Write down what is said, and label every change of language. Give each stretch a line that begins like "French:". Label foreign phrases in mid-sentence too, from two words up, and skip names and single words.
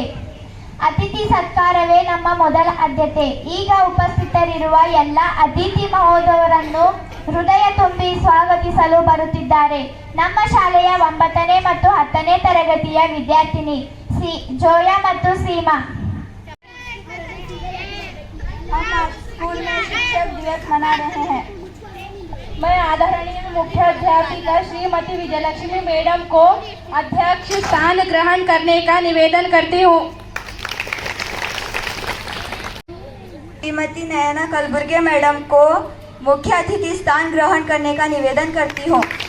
Kannada: ಅತಿಥಿ ಸತ್ಕಾರವೇ ನಮ್ಮ ಮೊದಲ ಆದ್ಯತೆ. ಈಗ ಉಪಸ್ಥಿತರಿರುವ ಎಲ್ಲ ಅತಿಥಿ ಮಹೋದಯರನ್ನು ಹೃದಯ ತುಂಬಿ ಸ್ವಾಗತಿಸಲು ಬರುತ್ತಿದ್ದಾರೆ ನಮ್ಮ ಶಾಲೆಯ 9ನೇ ಮತ್ತು 10ನೇ ತರಗತಿಯ ವಿದ್ಯಾರ್ಥಿನಿ ಜೋಯಾ ಮತ್ತು
Hindi: सीमा. हम आज स्कूल में शिक्षक दिवस मना रहे हैं. मैं आदरणीय मुख्य अध्यापिका श्रीमती विजयलक्ष्मी मैडम को अध्यक्ष स्थान ग्रहण करने का निवेदन करती हूँ. श्रीमती नयना कलबुर्गे मैडम को मुख्य अतिथि स्थान ग्रहण करने का निवेदन करती हूँ.